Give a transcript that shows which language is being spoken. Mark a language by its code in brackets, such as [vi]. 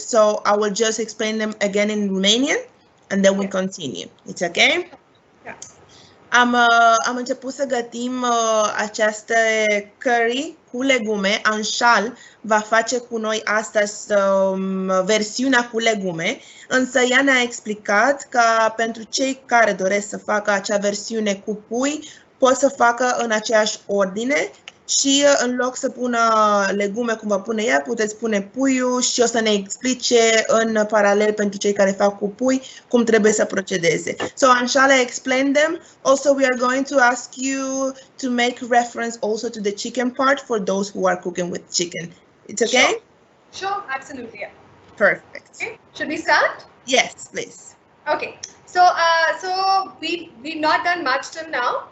[en] So I will just explain them again in Romanian, and then we continue. It's okay? Yeah. [ro] Am început să gătim această curry cu legume. Anchal va face cu noi astăzi versiunea cu legume, însă ea ne-a explicat că pentru cei care doresc să facă acea versiune cu pui, pot să facă în aceeași ordine și în loc să pună legume cum va pune ea, puteți pune puiul și o să ne explice în paralel pentru cei care fac cu pui cum trebuie să procedeze. [en] So Anchal explained them. Also, we are going to ask you to make reference also to the chicken part for those who are cooking with chicken. It's okay? Sure, absolutely. Yeah. Perfect. Okay. Should we start? Yes, please. Okay. So we've not done much till now.